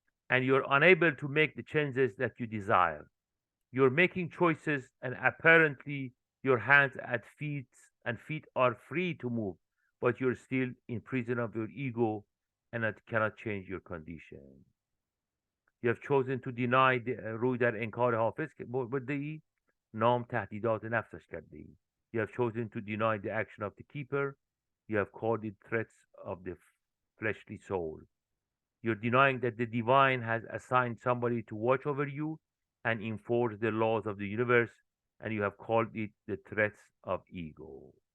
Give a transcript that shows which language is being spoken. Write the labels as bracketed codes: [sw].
[en] And you're unable to make the changes that you desire. You're making choices, and apparently your hands and feet are free to move, but you're still in prison of your ego and that cannot change your condition. You have chosen to deny [fa] روی در انکار حافظ برده ای نام تهدیدات نفسش کرده ای. [en] You have chosen to deny the action of the keeper. You have called it threats of the fleshly soul. You're denying that the divine has assigned somebody to watch over you and enforce the laws of the universe, and you have called it the threats of ego.